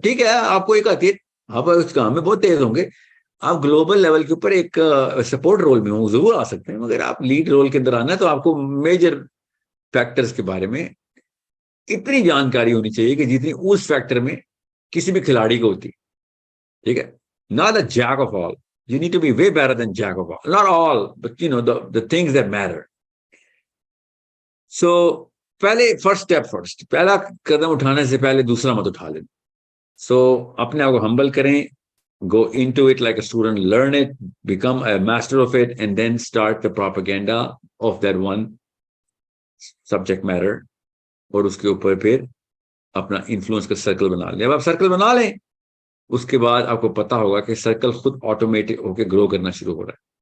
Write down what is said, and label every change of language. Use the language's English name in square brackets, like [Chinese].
[Urdu] ٹھیک ہے, آپ کو ایک آتی ہے, آپ اس کام میں بہت تیز ہوں گے, آپ گلوبل لیول کے اوپر ایک سپورٹ رول میں ضرور آ سکتے ہیں, مگر آپ لیڈ رول کے اندر آنا ہے تو آپ کو میجر فیکٹرز کے بارے میں اتنی جانکاری ہونی چاہیے کہ جتنی اس فیکٹر میں کسی بھی کھلاڑی کو ہوتی. ٹھیک ہے, [English] not a jack of all, you need to be way better than jack of all, not all, but you know the things that matter. [Urdu] So پہلے فرسٹ پہلا قدم اٹھانے سے پہلے دوسرا مت اٹھا لیں. سو اپنے آپ کو ہمبل کریں, [English] go into it like a student, learn it, become a master of it, and then start the propaganda of that one subject matter, [Urdu] اور اس کے اوپر پھر اپنا انفلوئنس کا سرکل بنا لیں. اب آپ سرکل بنا لیں, اس کے بعد آپ کو پتا ہوگا کہ سرکل خود آٹومیٹک ہو کے گرو کرنا شروع ہو رہا ہے.